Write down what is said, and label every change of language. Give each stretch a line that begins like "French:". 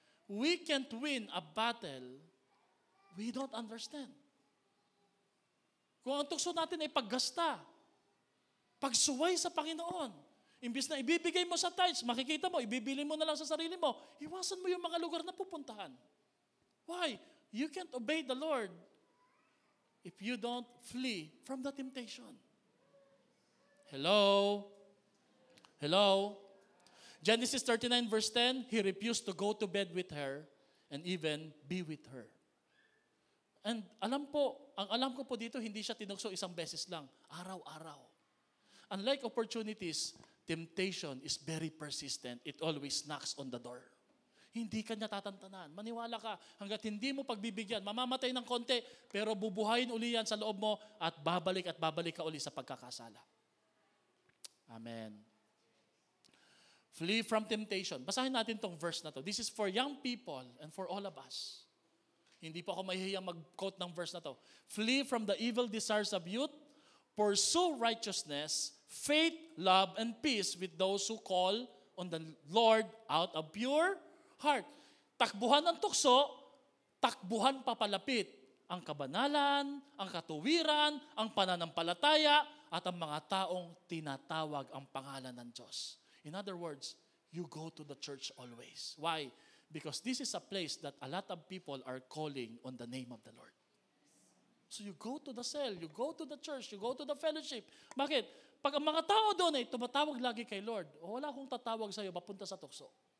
English: We can't win a battle we don't understand.
Filipino: Kung ang tukso natin ay paggasta, pagsuway sa Panginoon, imbis na ibibigay mo sa tithes, makikita mo, ibibili mo na lang sa sarili mo, iwasan mo yung mga lugar na pupuntahan.
English: Why? You can't obey the Lord if you don't flee from the temptation. Hello? Hello? Genesis 39 verse 10, he refused to go to bed with her and even be with her.
Filipino: And ang alam ko po dito, hindi siya tinukso isang beses lang. Araw-araw.
English: Unlike opportunities, temptation is very persistent. It always knocks on the door.
Filipino: Hindi ka niya tatantanan. Maniwala ka, hanggat hindi mo pagbibigyan, mamamatay ng konti, pero bubuhayin uli yan sa loob mo at babalik ka uli sa pagkakasala. Amen.
English: Flee from temptation.
Filipino: Basahin natin tong verse na to.
English: This is for young people and for all of us.
Filipino: Hindi po ako mahihiyang mag-quote ng verse na to.
English: Flee from the evil desires of youth, pursue righteousness, faith, love, and peace with those who call on the Lord out of pure heart.
Filipino: Takbuhan ng tukso, takbuhan papalapit ang kabanalan, ang katuwiran, ang pananampalataya, at ang mga taong tinatawag ang pangalan ng Diyos.
English: In other words, you go to the church always. Why? Because this is a place that a lot of people are calling on the name of the Lord. So you go to the cell, you go to the church, you go to the fellowship.
Filipino: Bakit? Pag ang mga tao doon ay tumatawag lagi kay Lord, wala akong tatawag sa iyo, papunta sa tukso.